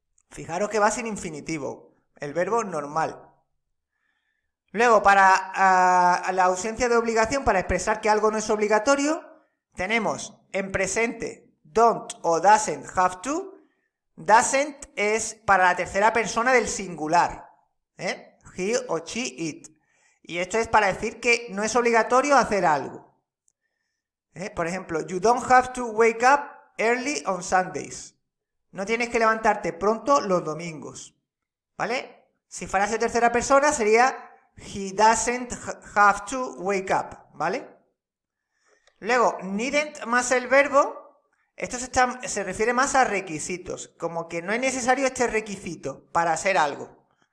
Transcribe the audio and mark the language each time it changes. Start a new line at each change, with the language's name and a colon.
Spanish: Fijaros que va sin infinitivo. El verbo normal. Luego, para la ausencia de obligación, para expresar que algo no es obligatorio, tenemos en presente don't o doesn't have to. Doesn't es para la tercera persona del singular. He o she, it. Y esto es para decir que no es obligatorio hacer algo. Por ejemplo,
English: you don't have to wake up early on Sundays.
Spanish: No tienes que levantarte pronto los domingos. ¿Vale? Si fueras de tercera persona sería
English: he doesn't have to wake up,
Spanish: ¿vale? Luego, needn't más el verbo, esto se refiere más a requisitos, como que no es necesario este requisito para hacer algo.